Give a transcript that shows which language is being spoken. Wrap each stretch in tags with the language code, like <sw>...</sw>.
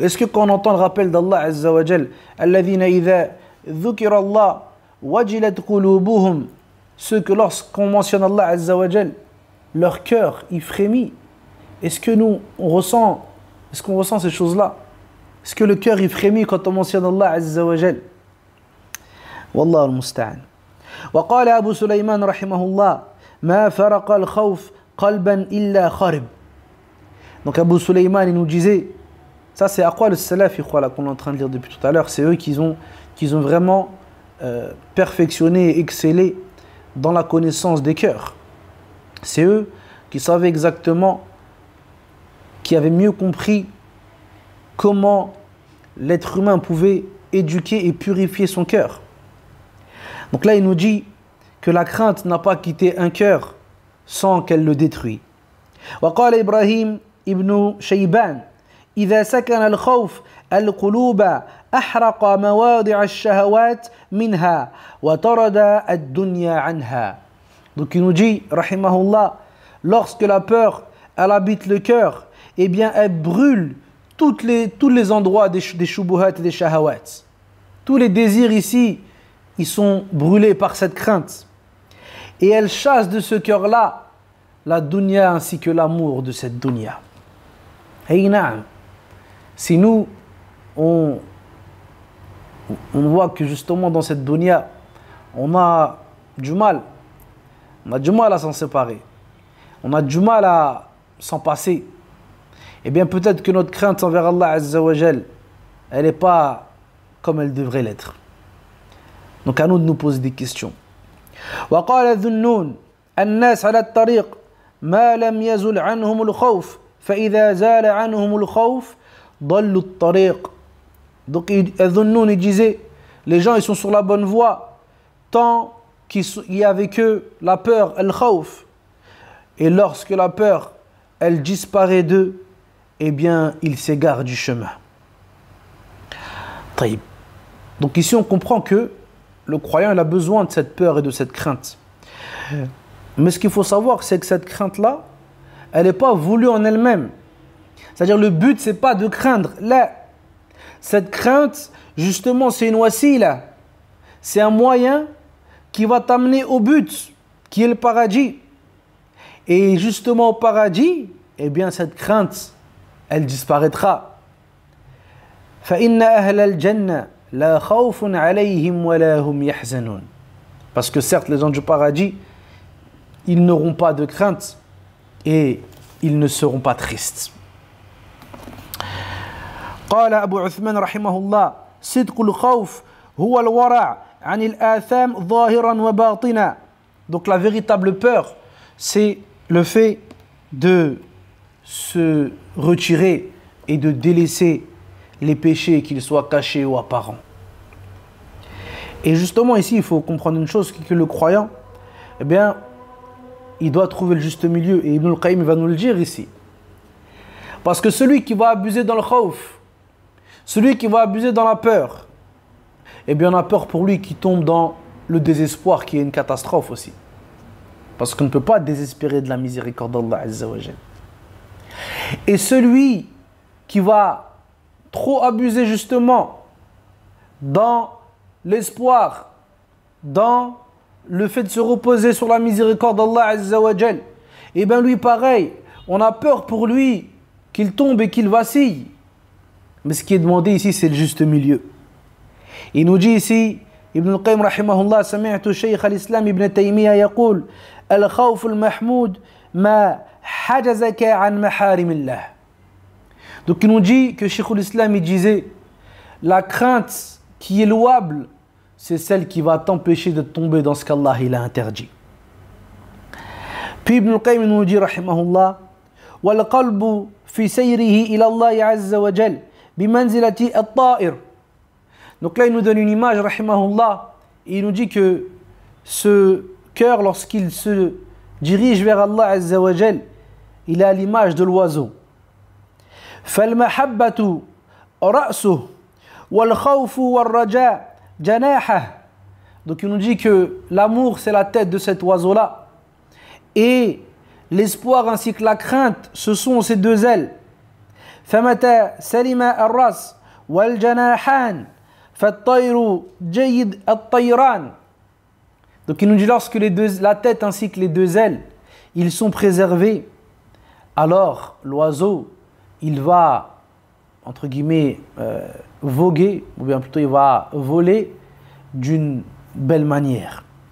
<fr>Est-ce que quand on entend le rappel d'Allah Azza wa Jal,</fr> <ar>alladhina idha dhukira Allah wajilat qulubuhum,</ar> <fr>ceux que lorsqu'on mentionne Allah Azza wa Jal, leur cœur il frémit. Est-ce que nous on ressent, est-ce qu'on ressent ces choses-là? Est-ce que le cœur il frémit quand on mentionne Allah Azza wa Jal?</fr> <ar>Wallahu al-musta'an. وقال أبو سليمان رحمه الله ما فرق الخوف قلبا إلا خرب.</ar> <fr>Donc Abu Sulayman il nous disait, ça c'est</fr> <ar>aqwal al-salaf</ar> <fr>qu'on est en train de lire depuis tout à l'heure, c'est eux qui ont vraiment perfectionné et excellé dans la connaissance des cœurs. C'est eux qui savaient exactement, qui avaient mieux compris comment l'être humain pouvait éduquer et purifier son cœur. Donc là il nous dit que la crainte n'a pas quitté un cœur sans qu'elle le détruise.</fr> <ar>وقال إبراهيم ابن شيبان إذا سكن الخوف القلوب أحرق مواضع الشهوات منها وطرد الدنيا عنها.</ar> <fr>Donc il nous dit, rahimahullah, lorsque la peur, elle habite le cœur, eh bien elle brûle tous les endroits des shubuhat et des shahawat. Tous les désirs ici, ils sont brûlés par cette crainte. Et elle chasse de ce cœur-là la dunya ainsi que l'amour de cette dunya. Hey, na'am. Si nous, on voit que justement dans cette dunya, on a du mal. On a du mal à s'en séparer. On a du mal à s'en passer. Eh bien peut-être que notre crainte envers Allah Azza wa Jal, elle n'est pas comme elle devrait l'être. Donc à nous de nous poser des questions. وقال ذنون الناس على الطريق ما لم يزل عنهم الخوف فإذا زال عنهم الخوف ضلوا الطريق. Donc ذنون il disait, les gens ils sont sur la bonne voie tant qu'il y a avec eux la peur, al-khawf, et lorsque la peur elle disparaît d'eux, eh bien ils s'égarent du chemin.</fr> <ar>طيب.</ar> <fr>Donc ici on comprend que le croyant il a besoin de cette peur et de cette crainte. Mais ce qu'il faut savoir, c'est que cette crainte-là, elle n'est pas voulue en elle-même. C'est-à-dire le but, c'est pas de craindre. Là, cette crainte, justement, c'est une wasila. C'est un moyen qui va t'amener au but, qui est le paradis. Et justement au paradis, eh bien cette crainte, elle disparaîtra.</fr> <ar>فَإِنَّ أَهْلَ الْجَنَّةِ لَا خَوْفٌ عَلَيْهِمْ وَلَا هُمْ يَحْزَنُونَ.</ar> <fr>Parce que certes, les gens du paradis, ils n'auront pas de crainte et ils ne seront pas tristes.</fr> <ar>قال أبو عثمان رحمه الله صدق الخوف هو الورع عن الآثام ظاهرا وباطنا.</ar> <fr>Donc la véritable peur, c'est le fait de se retirer et de délaisser les péchés, qu'ils soient cachés ou apparents. Et justement ici, il faut comprendre une chose, que le croyant, eh bien, il doit trouver le juste milieu. Et Ibn al-Qayyim va nous le dire ici. Parce que celui qui va abuser dans le khawf, celui qui va abuser dans la peur, eh bien on a peur pour lui qui tombe dans le désespoir, qui est une catastrophe aussi. Parce qu'on ne peut pas désespérer de la miséricorde d'Allah Azza wa Jal. Et celui qui va trop abuser justement dans l'espoir, dans le fait de se reposer sur la miséricorde d'Allah Azza wa Jal, et bien lui pareil, on a peur pour lui qu'il tombe et qu'il vacille. Mais ce qui est demandé ici, c'est le juste milieu. Il nous dit ici,</fr> <ar>Ibn al-Qayyim rahimahullah, سمعت شيخ الإسلام ابن تيمية يقول الخوف المحمود ما حجزك عن محارم الله.</ar> <fr>Donc il nous dit que Cheikh l'Islam il disait, la crainte qui est louable, c'est celle qui va t'empêcher de tomber dans ce qu'Allah il a interdit. Puis Ibn al-Qayyim nous dit</fr> <ar>rahimahullah, والقلب في سيره إلى الله عز وجل بمنزلة الطائر.</ar> <fr>Donc là il nous donne une image rahimahullah, et il nous dit que ce cœur, lorsqu'il se dirige vers Allah Azza wa Jal, il est à l'image de l'oiseau.</fr> <ar>فالمحبة رأسه والخوف والرجاء جناحه.</ar> <fr>Donc il nous dit que l'amour c'est la tête de cet oiseau là, et l'espoir ainsi que la crainte ce sont ces deux ailes.</fr> <ar>فمتى سلم الرأس والجناحان فالطير جيد الطيران.</ar> <fr>Donc il nous dit lorsque la tête ainsi que les deux ailes ils sont préservés, alors l'oiseau il va, entre guillemets, voguer, ou bien plutôt il va voler d'une belle manière.</fr>